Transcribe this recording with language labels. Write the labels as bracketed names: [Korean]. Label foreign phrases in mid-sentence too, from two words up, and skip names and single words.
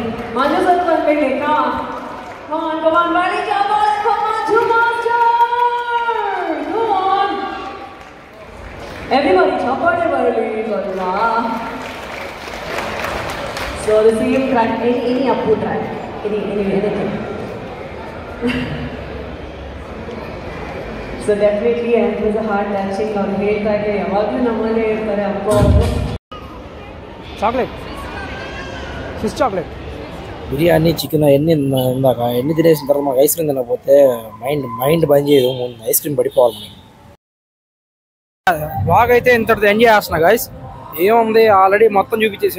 [Kannada] ಮಂಜು ಸರ್ ಬಂದ್ಬಿಡ್ಲಿ. [English] come on buddy come on everybody [Kannada] ಚಪ್ಪಾಳೆ ಬರಲಿ ಸ್ವಲ್ಪ. [English] so the same track, any Appu track, anything. so definitely it was a heart touching. [Kannada] ಅವ್ರು ಹೇಳ್ತಾ ಇದ್ರೆ ಯಾವಾಗಲೂ ನಮ್ಮಲ್ಲೇ ಇರ್ತಾರೆ ಅಪ್ಪ ಅವರು. [Telugu] చాక్లెట్, [English] fish chocolate, [Telugu] బిర్యానీ, చికెన్ అవన్నీ ఇందాక ఎన్ని తినేసిన తర్వాత మాకు [English] ice cream [Telugu] తినకపోతే మైండ్ బంద్ చేయదు. [English] ice cream [Telugu] పడిపోవాలి. బ్లాగ్ అయితే ఇంతటితో ఎంజాయ్ చేస్తున్నా గైస్. ఏముంది, ఆల్రెడీ మొత్తం చూపించేసాను.